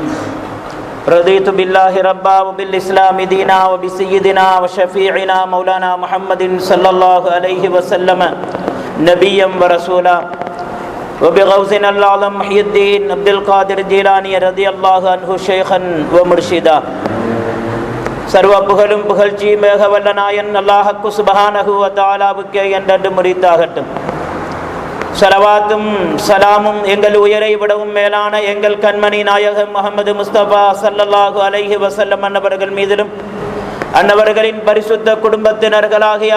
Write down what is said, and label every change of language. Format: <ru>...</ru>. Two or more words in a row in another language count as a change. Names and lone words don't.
<ar>رضيت بالله ربا وبالإسلام دينا وبسيدنا وشفيعنا مولانا محمد صلى الله عليه وسلم نبيا ورسولا وبغوثنا الأعظم محي الدين عبد القادر الجيلاني رضي الله عنه شيخا ومرشدا.</ar> <ta>சர்வ புகழும் புகழ்ச்சியும் மிக வல்ல நாயன் அல்லாஹ்வுக்கு</ta> <ar>سبحانه وتعالى</ar> <ta>என்றென்று முரித்தாகட்டும். ஸலவாத்தும் சலாமும் எங்கள் உயரை விடவும் மேலான எங்கள் கண்மணி நாயகம் முஹம்மது முஸ்தபா</ta> <ar>صلى الله عليه وسلم</ar> <ta>அன்னவர்கள் மீதிலும் அன்னவர்களின் பரிசுத்த குடும்பத்தினர்களாகிய</ta>